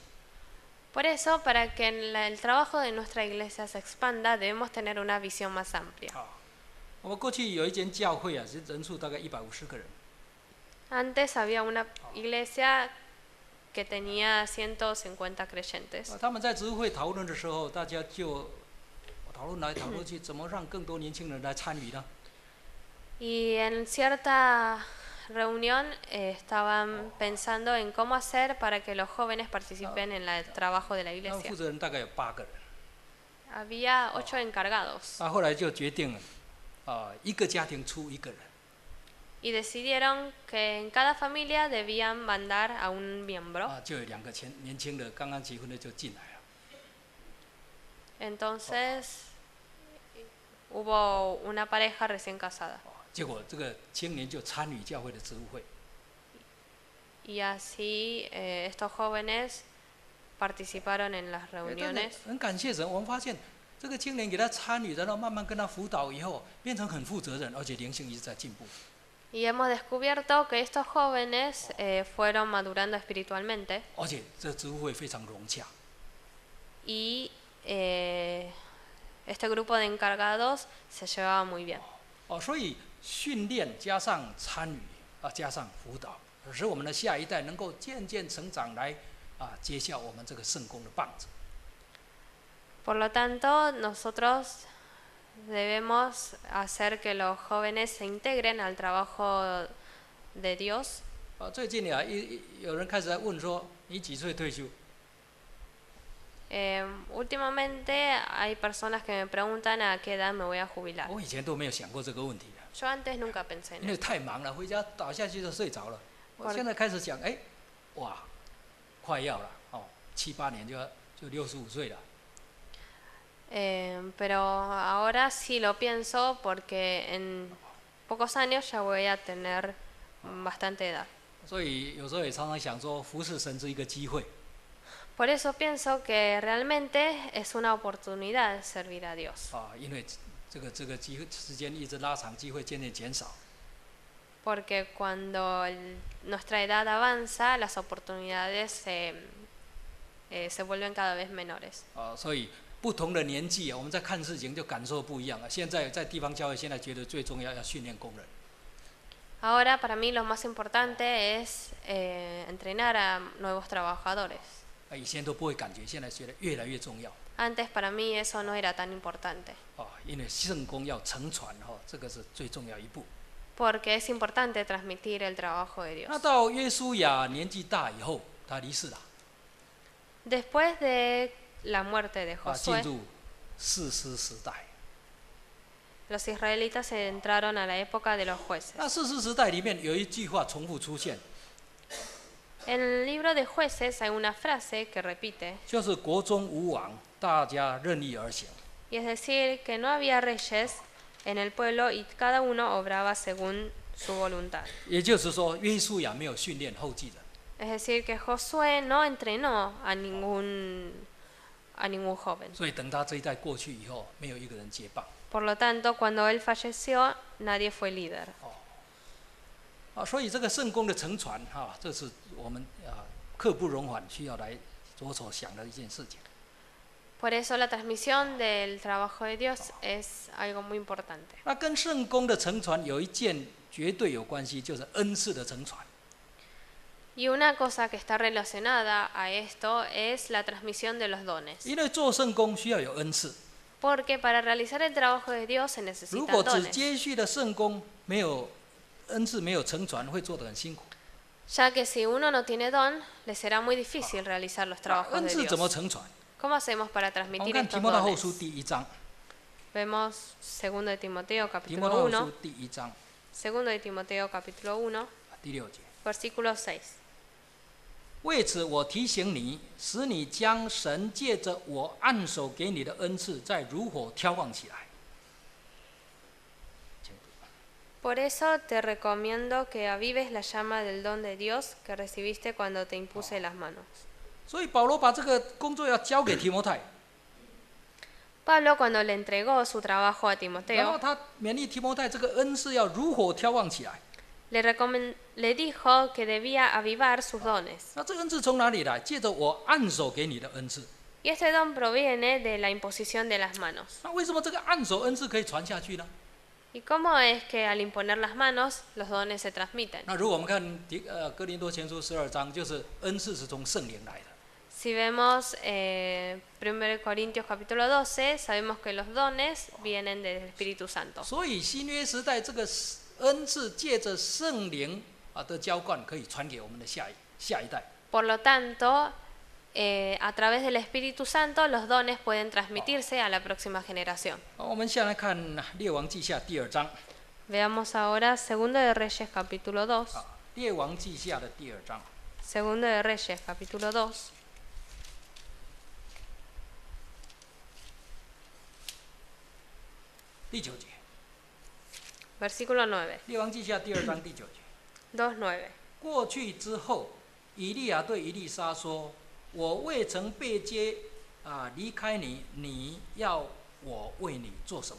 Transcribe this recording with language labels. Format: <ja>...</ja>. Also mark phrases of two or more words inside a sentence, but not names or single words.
<es>Por eso, para que el trabajo de nuestra iglesia se expanda, debemos tener una visión más amplia.</es> <zh>我们过去有一间教会是人数大概150个人。</zh> <es>Antes había una iglesia que tenía 150 creyentes.</es> <zh>他们在执会讨论的时候，大家就讨论来讨论去，怎么让更多年轻人来参与呢？</zh> <es>Y en cierta reunión estaban pensando en cómo hacer para que los jóvenes participen en el trabajo de la</es> <zh>负</zh> <es>iglesia.</es> <zh>责人大概有8个人。</zh> <es>Había 8 encargados</es> <zh>后来就决定了，一个家庭出1个人。</zh> <es>y decidieron que en cada familia debían mandar a un miembro.</es> <zh>就有2个年轻的刚刚结婚的就进来了。</zh> <es>Entonces hubo una pareja recién casada.</es> <zh>结果这个青年就参与教会的职务会。</zh> <es>Y así estos jóvenes participaron en las reuniones.</es> <zh>很感谢神，我们发现这个青年给他参与，然后慢慢跟他辅导以后，变成很负责任，而且灵性一直在进步。</zh> <es>Y hemos descubierto que estos jóvenes fueron madurando espiritualmente.</es> <zh>而且这职务会非常融洽。</zh> <es>Y este grupo de encargados se llevaba muy bien.</es> <zh>所以训练加上参与加上辅导，使我们的下一代能够渐渐成长，来接效我们这个圣工的棒子。</zh> <es>Por lo tanto, nosotros debemos hacer que los jóvenes se integren al trabajo de Dios.</es> <zh>最近有人开始在问说，你几岁退休？</zh> <es>Últimamente hay personas que me preguntan a qué edad me voy a jubilar.</es> <zh>我以前都没有想过这个问题的，</zh> <es>Yo antes nunca pensé en</es> <zh>因为</zh> <es>eso.</es> <zh>太忙了，回家倒下去就睡着了。我现在开始想，哇，快要了，7、8年就65岁了。</zh> <es>Pero ahora sí lo pienso porque en pocos años ya voy a tener bastante edad.</es> <zh>所以有时候也常常想说，服侍神是一个机会。</zh> <es>Por eso pienso que realmente es una oportunidad servir a Dios.</es> <zh>因为这个机会时间一直拉长，机会渐渐减少。</zh> <es>Porque cuando nuestra edad avanza, las oportunidades se vuelven cada vez menores.</es> <zh>所以不同的年纪我们在看事情就感受不一样。现在在地方教会，现在觉得最重要要训练工人。</zh> <es>Ahora para mí lo más importante es entrenar a nuevos trabajadores.</es> <zh>以前都不会感觉，现在觉得越来越重要。</zh> <es>Antes para mí eso no era tan importante.</es> <zh>因为圣工要承传这个是最重要一步。</zh> <es>Porque es importante transmitir el trabajo de Dios.</es> <zh>那到约书亚年纪大以后，他离世了。</zh> <es>Después de la muerte de</es> <zh>进</zh> <es>Josué,</es> <zh>入士师时代。</zh> <es>los israelitas entraron a la época de los jueces.</es> <zh>那士师时代里面有一句话重复出现，</zh> <es>En el libro de jueces hay una frase que repite,</es> <zh>就是国中无王，大家任意而行。</zh> <es>y es decir, que no había reyes en el pueblo y cada uno obraba según su voluntad.</es> <zh>也就是说，约书亚没有训练后继人。</zh> <es>Es decir, que Josué no entrenó a ningún joven.</es> <zh>所以等他这一代过去以后，没有一个人接棒。</zh> <es>Por lo tanto, cuando él falleció, nadie fue líder.</es> <zh>所以这个圣工的承传这是我们刻不容缓需要来着手想的一件事情。</zh> <es>Por eso la transmisión del trabajo de Dios es algo muy importante.</es> <zh>那跟圣工的承传有一件绝对有关系，就是恩赐的承传。</zh> <es>Y una cosa que está relacionada a esto es la transmisión de los dones.</es> <zh>因为做圣工需要有恩赐，</zh> <es>Porque para realizar el trabajo de Dios se</es> <zh>如</zh> <es>necesitan</es> <zh>果只</zh> <es>dones.</es> <zh>接续的圣工没有恩赐，没有承传，会做得很辛苦。</zh> <es>ya que si uno no tiene don, le será muy difícil realizar los</es> <zh>那</zh> <es>trabajos</es> <zh>恩</zh> <es>de</es> <zh>赐怎么</zh> <es>Dios.</es> <zh>承传？</zh> <es>¿Cómo hacemos para</es> <zh>我们</zh> <es>transmitir</es> <zh>看提</zh> <es>estos</es> <zh>摩太后</zh> <es>dones?</es> <zh>书第1章，</zh> <es>Vemos 2 de Timoteo</es> <zh>提摩太</zh> <es>capítulo</es> <zh>后书</zh> <es>1,</es> <zh>第1章</zh> <es>2 de Timoteo capítulo 1,</es> <zh>第6节。</zh> <es>versículo 6.</es> <zh>为此，我提醒你，使你将神借着我按手给你的恩赐，再如火挑旺起来。请读。</zh> <es>Por eso te recomiendo que avives la llama del don de Dios que recibiste cuando te impuse las manos.</es> <zh>所以保罗把这个工作要交给提摩太，</zh> <es>Pablo, cuando le entregó su trabajo a</es> <zh>然后</zh> <es>Timoteo,</es> <zh>他勉励提摩太，这个恩赐要如火挑旺起来。</zh> <es>le dijo que debía avivar sus dones.</es> <zh>那这个恩赐从哪里来？借着我按手给你的恩赐。</zh> <es>Y este don proviene de la imposición de las manos.</es> <zh>那为什么这个按手恩赐可以传下去呢？</zh> <es>¿Y cómo es que al imponer las manos los dones se transmiten?</es> <zh>那如果我们看哥林多前书12章，就是恩赐是从圣灵来的。</zh> <es>Si vemos 1 Corintios capítulo 12, sabemos que los dones vienen del Espíritu Santo.</es> <zh>所以新约时代这个恩赐借着圣灵的浇灌，可以传给我们的下一代。</zh> <es>Por lo tanto, a través del Espíritu Santo los dones pueden transmitirse a la próxima generación.</es> <zh>我们先来看列王记下第2章。</zh> <es>Veamos ahora 2 de Reyes capítulo 2.</es> <zh>列王记下的第2章。</zh> <es>2 de Reyes capítulo 2.</es> <zh>第9节，</zh> <es>Versículo 9.</es> <zh>列王记下第2章第9节。</zh> <es>2:9.</es> <zh>过去之后，以利亚对以利沙说：“我未曾被接离开你，你要我为你做什么？</zh>